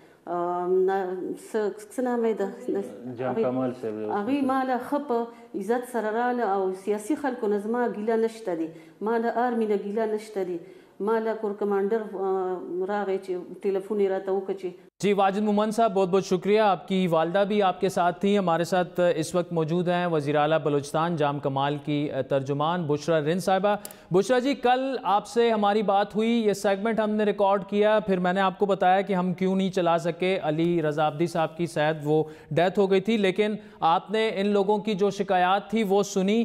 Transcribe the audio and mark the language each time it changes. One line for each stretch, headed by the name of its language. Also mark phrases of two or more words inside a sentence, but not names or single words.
Pashto: څه نام یې ده هغوی ما له ښه په عزت سره راله او سیاسي خلکو نه زما ګیله نشته دی. ما له آرمي نه ګیله نشته دی. ما له کور کمانډر راغی چې ټیلیفون یې راته وکړه چې
Urdu: جی واجد مومند صاحب بہت بہت شکریہ. آپ کی والدہ بھی آپ کے ساتھ تھیں, ہمارے ساتھ اس وقت موجود ہیں وزیر اعلیٰ بلوچستان جام کمال کی ترجمان بشرا رند صاحبہ. بشرا جی کل آپ سے ہماری بات ہوئی, یہ سیگمنٹ ہم نے ریکارڈ کیا, پھر میں نے آپ کو بتایا کہ ہم کیوں نہیں چلا سکے, علی رضا عبدی صاحب کی شاید وہ ڈیتھ ہو گئی تھی, لیکن آپ نے ان لوگوں کی جو شکایات تھی وہ سنی.